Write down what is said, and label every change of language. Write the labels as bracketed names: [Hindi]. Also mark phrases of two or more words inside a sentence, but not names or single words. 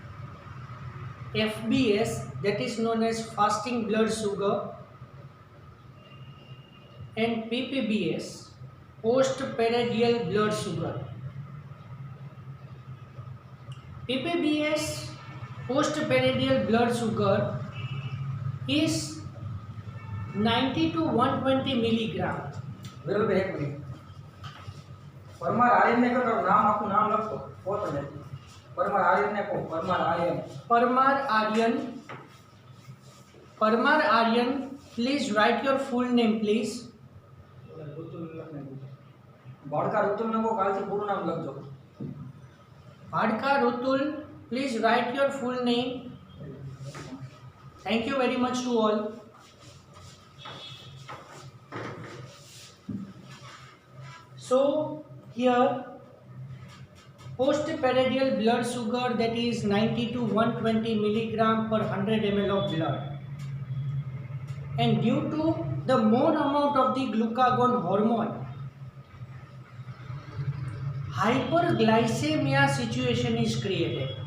[English] FBS, that is known as fasting blood sugar, and PPBS, postprandial blood sugar. PPBS, postprandial blood sugar, is 90 to 120 milligram. [Gujarati] બરોબર એક મિનિટ પરમાર આર્યન ને કહો નામ આપનું નામ લખો ફોટો ને પરમાર આર્યન ને કહો [English] Parmar Aryan, please write your full name, please. [Gujarati] ભાડકા ઋતુલ ને કહો કાલથી પૂરું નામ લખજો [English] Bhadka Rutul, please write your full name. Thank you very much to all. So here, postprandial blood sugar, that is 90 to 120 milligram per 100 ml of blood, and due to the more amount of the glucagon hormone, hyperglycemia situation is created.